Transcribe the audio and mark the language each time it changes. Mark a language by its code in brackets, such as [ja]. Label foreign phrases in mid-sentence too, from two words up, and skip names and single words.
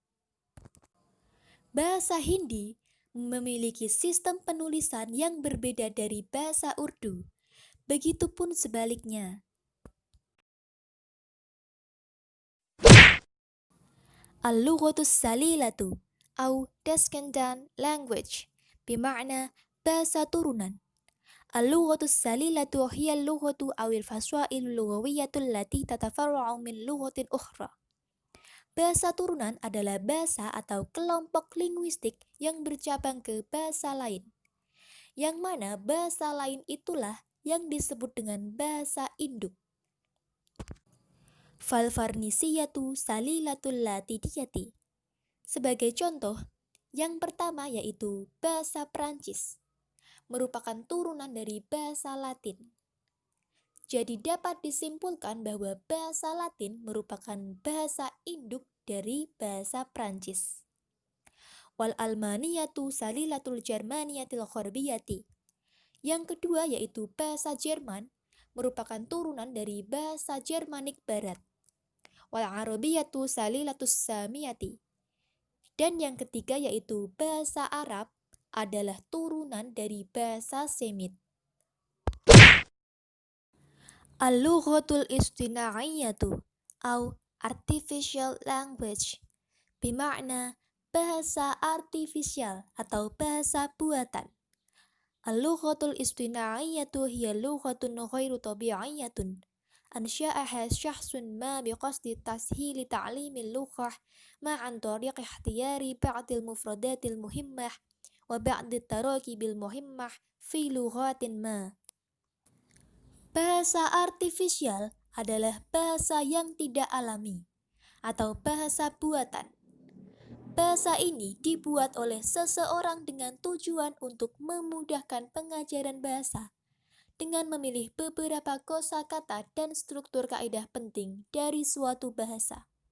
[id] Bahasa Hindi memiliki sistem penulisan yang berbeda dari bahasa Urdu, begitupun sebaliknya. [ar] اللغة السليلة [id] atau [en] descendant language [id] bermakna bahasa turunan. [ar] اللغة السليلة هي اللغة أو الفصائل اللغوية التي تتفرع من لغة أخرى. [id] Bahasa turunan adalah bahasa atau kelompok linguistik yang bercabang ke bahasa lain, yang mana bahasa lain itulah yang disebut dengan bahasa induk. [ar] فالفرنسية سليلة اللاتينية. [id] Sebagai contoh, yang pertama yaitu bahasa Prancis, merupakan turunan dari bahasa Latin. Jadi dapat disimpulkan bahwa bahasa Latin merupakan bahasa induk dari bahasa Prancis. [ar] والألمانية سليلة الجرمانية الغربية. [id] Yang kedua yaitu bahasa Jerman, merupakan turunan dari bahasa Jermanik Barat. [ar] والعربية سليلة السامية. [id] Dan yang ketiga yaitu bahasa Arab adalah turunan dari bahasa Semit. [ar] اللغة الاصطناعية [id] atau [en] artificial language [id] bermakna bahasa artifisial atau bahasa buatan. [ar] اللغة الاصطناعية هي لغة غير طبيعية أنشأها شخص ما بقصد تسهيل تعليم اللغة ما عن طريق اختيار بعض المفردات المهمة وبعض التراكيب المهمة في لغة ما. [id] Bahasa artifisial adalah bahasa yang tidak alami atau bahasa buatan. Bahasa ini dibuat oleh seseorang dengan tujuan untuk memudahkan pengajaran bahasa dengan memilih beberapa kosakata dan struktur kaidah penting dari suatu bahasa.